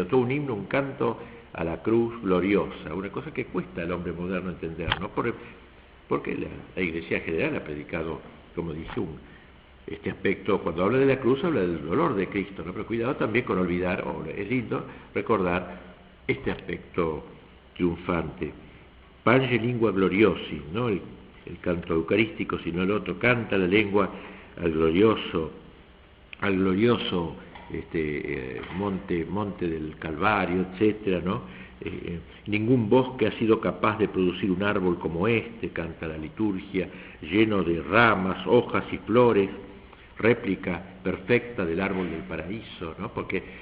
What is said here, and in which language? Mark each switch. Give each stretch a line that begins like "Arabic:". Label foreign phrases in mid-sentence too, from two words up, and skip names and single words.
Spanish: Todo un himno, un canto a la cruz gloriosa, una cosa que cuesta al hombre moderno entender, ¿no? Porque la Iglesia general ha predicado, como dije, este aspecto, cuando habla de la cruz, habla del dolor de Cristo, ¿no? Pero cuidado también con olvidar, es lindo recordar este aspecto triunfante.
Latin: Pange lingua gloriosi,
Spanish: ¿no? El canto eucarístico, sino el otro, canta la lengua al glorioso monte del Calvario, etcétera, ¿no? Ningún bosque ha sido capaz de producir un árbol como este, canta la liturgia, lleno de ramas, hojas y flores, réplica perfecta del árbol del paraíso, ¿no?